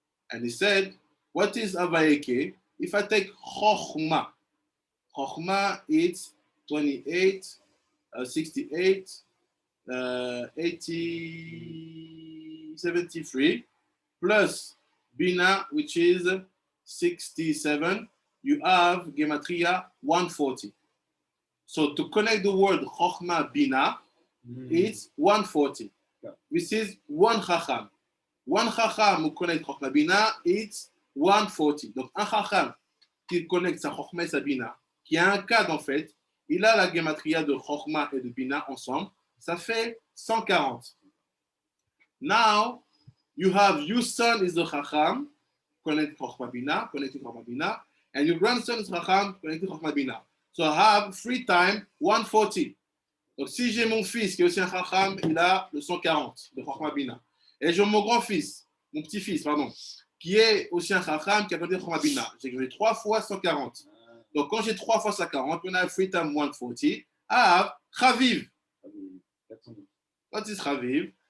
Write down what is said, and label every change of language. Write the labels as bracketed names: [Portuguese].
[English] And he said, what is Avaya Eke? If I take Chochmah, Chochmah it's 28, 68, 80, 73, plus Bina, which is 67, you have Gematria 140. So to connect the word Chochmah Bina, it's 140. Yeah. This is one Chacham. One Chacham who connect Chochmah Bina, it's 140. [French] Donc un Chacham qui connecte sa Chochmah et sa Bina, qui a un cadre en fait, il a la Gematria de Chochmah et de Bina ensemble, ça fait 140. [English] Now, you have your son is the Chacham, connect Chochmah Bina, connecting Chochmah Bina, And your grandson is Chacham connected to Chokhmah Bina. So I have free time 140. [French] Donc si j'ai mon fils qui est aussi un Chacham, il a le 140 de Chokhmah Bina. Et j'ai mon grand-fils, mon petit-fils, pardon, qui est aussi un Chacham qui a connecté Chokhmah Bina. J'ai 3 fois 140. Donc quand j'ai 3 fois 140, [English] when I have free time 140, I have Chaviv. What is Chaviv?